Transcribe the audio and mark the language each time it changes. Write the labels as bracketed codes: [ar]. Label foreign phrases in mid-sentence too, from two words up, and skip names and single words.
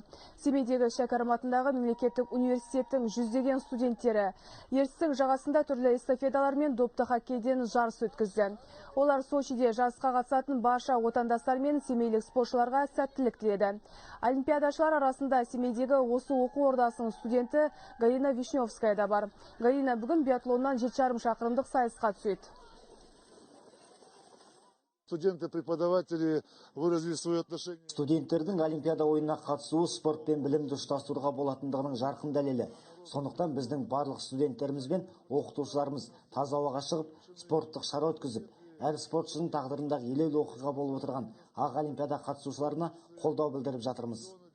[kk] Семейдегі Шәкәрім атындағы мемлекеттік университеттің жүздеген студенттері ертістің жағасында түрлі эстафеталар мен допты хоккейден жарыс өткізді. Олар Сочиде жарысқа қатысатын барша отандастар мен семейлік спортшыларға сәттілік тіледі. Олимпиадашылар арасында Семейдегі осы оқу ордасының студенті Галина Вишневская да бар. Галина бүгін биатлоннан 7,5 шақырымдық сайысқа түседі. [ru] Студенты-преподаватели выразили свое отношение. [kk] Студенттердің Олимпиада ойынына қатысуы спорт пен білімді ұштастыруға болатындығының жарқын дәлелі. Сондықтан біздің барлық студенттеріміз бен оқытушыларымыз таза ауаға шығып, спорттық шара өткізіп, әр спортшының тағдырындағы елеулі оқиға болып отырған ақ Олимпиада қатысушыларына қолдау білдіріп жатырмыз.